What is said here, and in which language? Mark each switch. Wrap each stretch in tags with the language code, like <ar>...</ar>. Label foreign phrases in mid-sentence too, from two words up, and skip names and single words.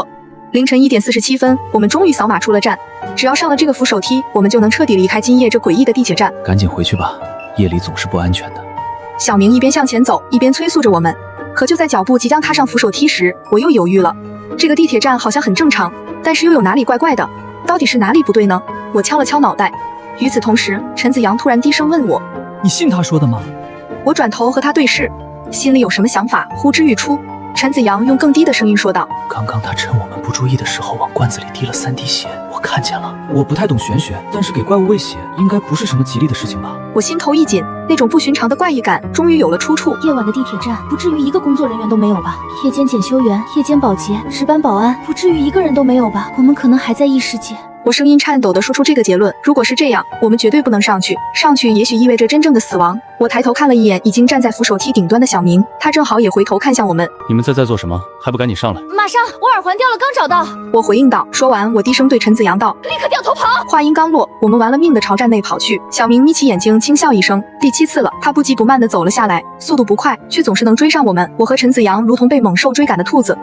<zh>凌晨1點47分，我們終於掃碼出了站。只要上了這個扶手梯，我們就能徹底離開今夜這詭異的地鐵站。趕緊回去吧，夜裡總是不安全的。小明一邊向前走，一邊催促着我們。可就在腳步即將踏上扶手梯時，我又猶豫了。這個地鐵站好像很正常，但是又有哪裡怪怪的，到底是哪裡不對呢？我敲了敲腦袋。與此同时，陈子陽突然低聲問我：“ 你信他說的嗎？” 我轉頭和他對視，心裡有什麼想法呼之欲出。陳子陽用更低的聲音說道：“ 剛剛他趁我們不注意的時候往罐子裡滴了3滴血，我看見了。我不太懂玄學，但是給怪物餵血應該不是什麼吉利的事情吧？” 我心頭一緊，那種不尋常的怪異感終於有了出處。夜晚的地鐵站不至於一個工作人員都沒有吧？夜間檢修員、夜間保潔、值班保安，不至於一個人都沒有吧？我們可能還在異世界。我聲音顫抖地說出這個結論。如果是這樣，我們絕對不能上去，上去也許意味着真正的死亡。我抬頭看了一眼已經站在扶手梯頂端的小明，他正好也回頭看向我们。你们在做什么？还不趕緊上來！馬上，我耳環掉了，剛找到。我回應道。說完，我低聲對陳子陽道：“ 立刻掉頭跑！” 話音剛落，我們玩了命地朝站內跑去。小明眯起眼睛輕笑一聲，第7次了，他不急不慢地走了下來，速度不快，卻總是能追上我們。我和陳子陽如同被猛獸追趕的兔子。</zh>